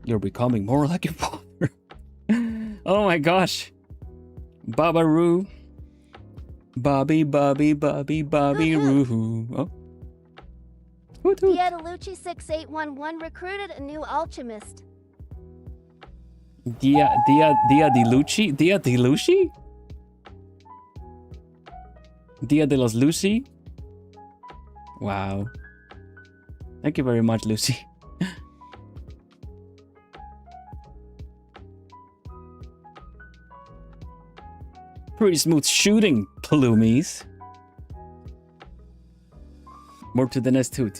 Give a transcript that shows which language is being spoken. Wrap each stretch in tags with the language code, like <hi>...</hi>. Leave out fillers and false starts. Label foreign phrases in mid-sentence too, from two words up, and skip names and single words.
<en>You're becoming more like your father. Oh my gosh. Babaroo. Bobby Roo. Oh. Hoot, hoot. Diadalucci 6811 recruited a new alchemist. Dia Dilucci? Dia Dilucci? Dia de los Lucy? Wow. Thank you very much, Lucy. Pretty smooth shooting, Plumies. More to the next hoot.</en>